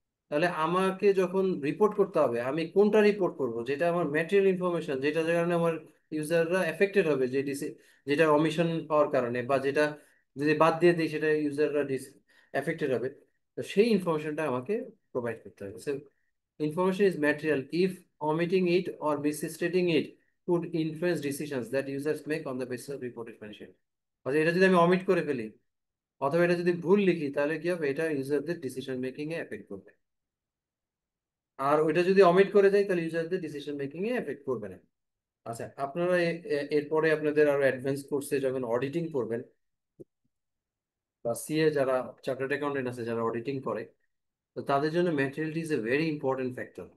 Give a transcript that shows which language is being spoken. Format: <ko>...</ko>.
<bn>তাহলে আমাকে যখন রিপোর্ট করতে হবে, আমি কোনটা রিপোর্ট করব, যেটা আমার ম্যাটেরিয়াল ইনফরমেশন, যেটার কারণে আমার ইউজাররা এফেক্টেড হবে, যেটা অমিশন হওয়ার কারণে, বা যেটা যদি বাদ দিয়ে দিই সেটা ইউজাররা এফেক্টেড হবে, তো সেই ইনফরমেশনটা আমাকে প্রোভাইড করতে হবে।</bn> <en>So information is material if omitting it or misstating it could influence decisions that users make on the basis of reported financial।</en> <bn>অর্থাৎ এটা যদি আমি অমিট করে ফেলি অথবা এটা যদি ভুল লিখি, তাহলে কি হবে, এটা ইউজারদের ডিসিশন মেকিং এ এফেক্ট করবে। আর ওইটা যদি অমিট করে যায়, তাহলে ইউজারদের ডিসিশন মেকিং এ এফেক্ট করবে না। আচ্ছা, আপনারা এরপরে আপনাদের আরো অ্যাডভান্স কোর্সে যখন অডিটিং করবেন, বা সিএ যারা চার্টার্ড অ্যাকাউন্টেন্ট আছে যারা অডিটিং করে, তো তাদের জন্য</bn> <en>Materiality is a very important factor.</en>